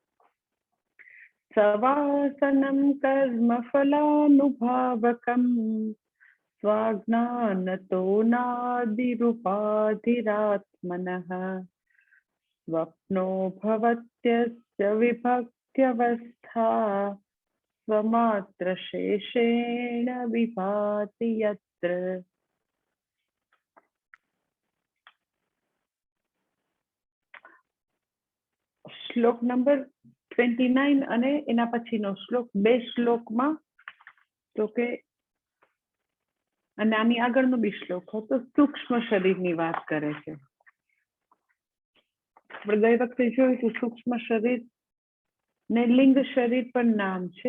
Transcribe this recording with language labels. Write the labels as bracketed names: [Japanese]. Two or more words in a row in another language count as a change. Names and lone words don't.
[Sanskrit] सवासनं कर्म फलानुभावकं स्वाज्ञानतो नादिरुपाधिरात्मनः स्वप्नो भवत्यस्य विभक्त्यवस्था स्वमात्र शेषेण विभाति यत्र। [Gujarati] श्लोक नंबर 29 અને એના પછીનો શ્લોક બે શ્લોકમાં તો કે અને આની આગળનો બી શ્લોક હતો સૂક્ષ્મ શરીરની વાત કરે છે। આપણે ગઈ વખતે જોયું કે સૂક્ષ્મ શરીર ને લિંગ શરીર પણ નામ છે।